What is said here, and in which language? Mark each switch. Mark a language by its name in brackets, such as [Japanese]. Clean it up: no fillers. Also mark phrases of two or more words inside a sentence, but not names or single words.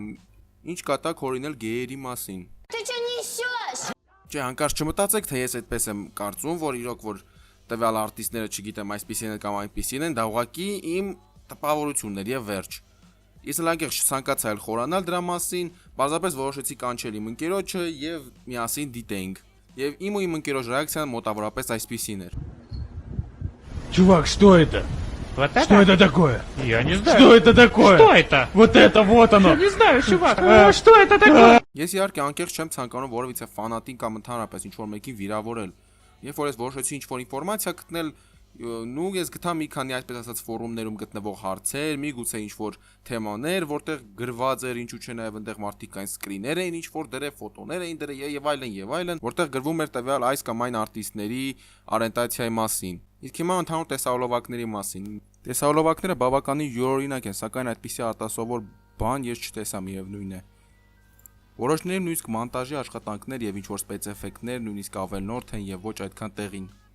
[Armenian] ինչ կատակ հորինել գեյերի մասին։ Չէ, հանկարծ չմտածեք, թե ես այդպես եմ կարծում, որ իրոք որ տվյալ արտիստները, չգիտեմ, այսպիսին են կամ այնպիսին են, դա ուղղակի իմ տպավորությունն էր եւ վերջ։ Ես լանկեղծ ցանկացա էլ խորանալ դրա մասին, բազմապես որոշեցի կանչել իմ ընկերոջը եւ միասին դիտեինք։ Եվ իմ ու իմ ընկերոջ ռեակցիան մոտավորապես այսպիսին էր։ [Russian] Чувак, что это? Вот это? Что это такое? Я не знаю. Что это такое? Что это? Вот это вот оно. Я не знаю, чувак. Что это такое? [Armenian] Ես իհարկե անկեղծ չեմ ցանկանում որևիցե ֆանատին կամ ընդհանրապես ինչ-որ մեկին վիրավորել։ Երբ որ ես որոշեցի ինչ-որ ինֆորմացիա գտնել, նու ես գտա մի քանի այսպես ասած ֆորումներում գտնվող հարցեր, միգուցե ինչ-որ թեմաներ, որտեղ գրված էր ինչու՞ չէ նաև այնտեղ մարդիկ այն սկրիներ էին, ինչ-որ դրել, ֆոտոներ էին դրել եւ այլն, որտեղ գրվում էր տվյալ այս կամ այն արտիստների օրիենտացիայի մասին։ Իսկ հիմա ընդհանուր տեսահոլովակների մասին։ Տեսահոլովակները բավականին յուրօրինակ են, սակայն այդպիսի արտասովոր բան ես չտեսա միևնույն է։ Որոշների նույնիսկ մոնտաժի աշխատանքներ եւ ինչ-որ սպեցէֆեկտներ նույնիսկ ավելնորդ են եւ ոչ այդքան տեղին։